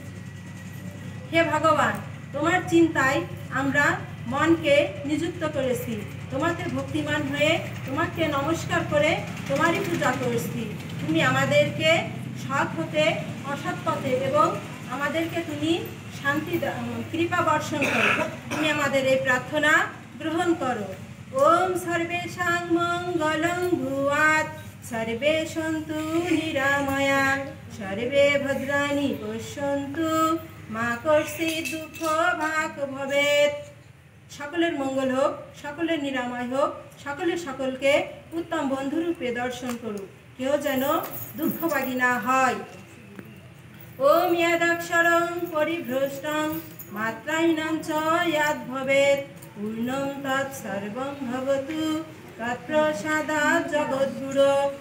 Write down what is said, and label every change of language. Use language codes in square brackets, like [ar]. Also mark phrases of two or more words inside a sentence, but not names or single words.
[bn] হে ভগবান, তোমার চিন্তায় আমরা মনকে নিযুক্ত করেছি, তোমাতে ভক্তিমান হয়ে তোমাকে নমস্কার করে তোমারই পূজা করেছি। তুমি আমাদেরকে সৎ হতে অসৎ পথে এবং আমাদেরকে তুমি শান্তি কৃপা বর্ষণ করো। তুমি আমাদের এই প্রার্থনা গ্রহণ করো। [sa] ওম সর্বেষাং মঙ্গলং ভুয়াৎ সর্বে সন্তু নিরাময়া সর্বে ভদ্রাণি পশ্যন্তু মা কশ্চিৎ দুঃখ ভাগ ভবেৎ। [bn] সকলের মঙ্গল হোক, সকলের নিরাময় হোক, সকলে সকলকে উত্তম বন্ধুরূপে দর্শন করুক, কেউ যেন দুঃখভাগী না হয়। [sa] ওম ইয়াদক্ষরং পরিভ্রষ্টং মাত্রাহীনং চ ইয়াদ ভবেৎ পূর্ণং তৎসর্বং ভবতু তৎপ্রসাদাৎ জগদ্গুরো।